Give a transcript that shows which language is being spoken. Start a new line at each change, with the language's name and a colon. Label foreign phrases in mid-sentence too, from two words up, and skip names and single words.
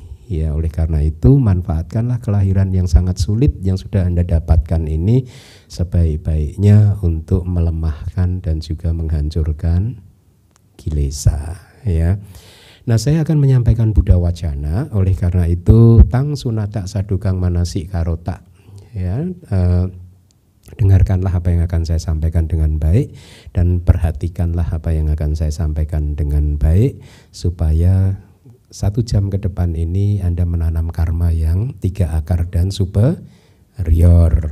Indonesian: Ya, oleh karena itu manfaatkanlah kelahiran yang sangat sulit yang sudah Anda dapatkan ini sebaik-baiknya untuk melemahkan dan juga menghancurkan kilesa ya. Nah, saya akan menyampaikan Buddha Wacana, oleh karena itu
Pali: tang sunata sadukang manasi karota
Indonesian: ya. Dengarkanlah apa yang akan saya sampaikan dengan baik dan perhatikanlah apa yang akan saya sampaikan dengan baik supaya 1 jam ke depan ini Anda menanam karma yang 3 akar dan superior.